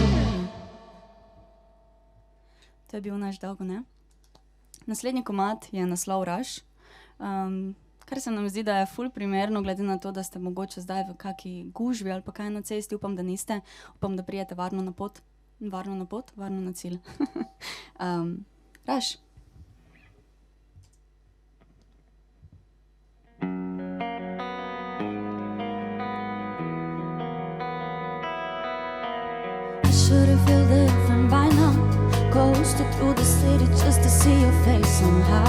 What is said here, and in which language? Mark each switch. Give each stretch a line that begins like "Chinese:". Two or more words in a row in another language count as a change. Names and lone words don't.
Slovenian: To je bil naš Dolgo ne. Naslednji komad je naslov Rush, kar se nam zdi, da je ful primerno, glede na to, da ste mogoče zdaj v kaki gužvi ali pa kaj na cesti, upam, da niste, upam, da prijete varno na pot, varno na cilj. Rush.
English: I should've feel different by now. Coasted through the city just to see your face somehow.